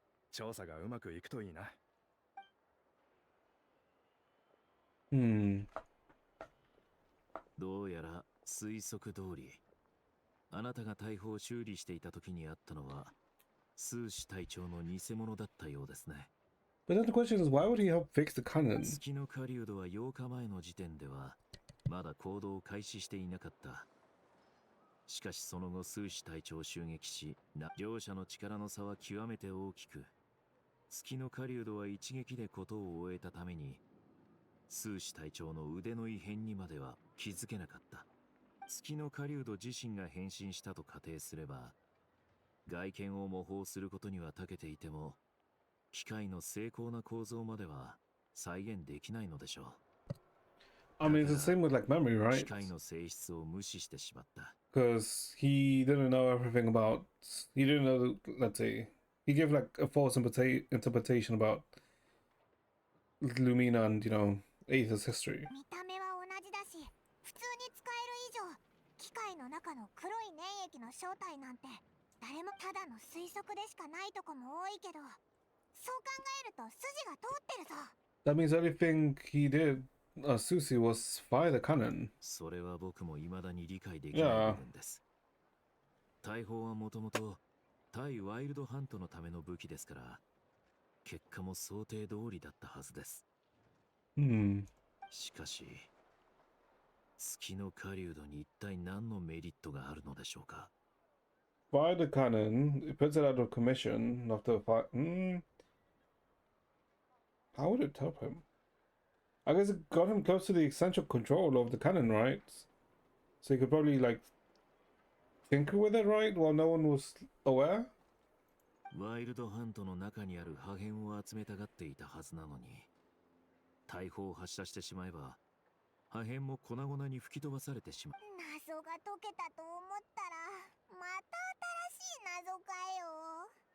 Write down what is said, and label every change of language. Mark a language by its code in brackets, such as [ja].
[ja] 調査がうまくいくといいな。どうやら推測通り、あなたが大砲を修理していた時にあったのは、数士隊長の偽物だったようですね。 [en] But then the question is, why would he help fix the cannon? [ja] 月の狩人は8日前の時点では、まだ行動を開始していなかった。しかしその後、数士隊長を襲撃し、両者の力の差は極めて大きく、月の狩人は一撃で事を終えたために、数士隊長の腕の異変にまでは気づけなかった。月の狩人自身が変身したと仮定すれば、外見を模倣することには長けていても、機械の精巧な構造までは再現できないのでしょう。 [en] I mean, it's the same with like memory, [ja] 機 [en] right? [ja] 械の性質を無視してしまった。 [en] Because he didn't know everything about. He didn't know. Let's say he gave like a false interpretation about Lumina and Aether's history. [ja] 見た目は同じだし、普通に使える以上、機械の中の黒い粘液の正体なんて誰もただの推測でしかないとこも多いけど、そう考えると筋が通ってるぞ。 [en] That means everything he did, Susie, was fire the cannon. [ja] それは僕も未だに理解できない部分です。大砲はもともと対ワイルドハントのための武器ですから、結果も想定通りだったはずです。しかし、月の狩人に一体何のメリットがあるのでしょうか。 [en] Fire the cannon, it puts it out of commission after fire. How would it help him? I guess it got him close to the essential control of the cannon, right? So he could probably like tinker with it, right? While no one was aware? [ja] ワイルドハントの中にある破片を集めたがっていたはずなのに、大砲を発射してしまえば、破片も粉々に吹き飛ばされてしまう。謎が解けたと思ったら、また新しい謎かよ。